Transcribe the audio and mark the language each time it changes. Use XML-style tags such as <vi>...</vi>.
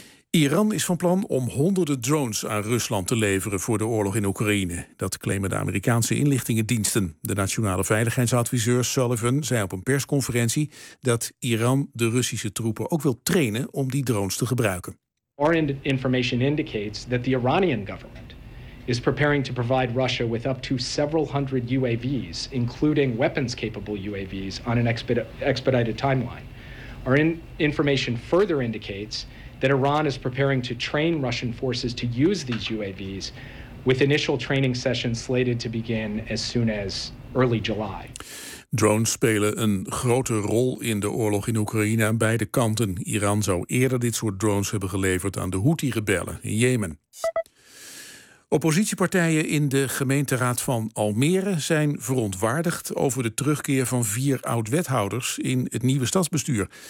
<nl>Iran is van plan om honderden drones aan Rusland te leveren voor de oorlog in Oekraïne. Dat claimen de Amerikaanse inlichtingendiensten. De nationale veiligheidsadviseur Sullivan zei op een persconferentie dat Iran de Russische troepen ook wil trainen om die drones te gebruiken.</nl> <en>Our information indicates that the Iranian government is preparing to provide Russia with up to several hundred UAVs, including weapons-capable UAVs, on an expedited timeline. Our information further indicates that Iran is preparing to train Russian forces to use these UAVs, with initial training sessions slated to begin as soon as early July.</en> <nl>Drones spelen een grote rol in de oorlog in Oekraïne aan beide kanten. Iran zou eerder dit soort drones hebben geleverd aan de Houthi-rebellen in Jemen. Oppositiepartijen in de gemeenteraad van Almere zijn verontwaardigd over de terugkeer van 4 oud-wethouders in het nieuwe stadsbestuur.</nl>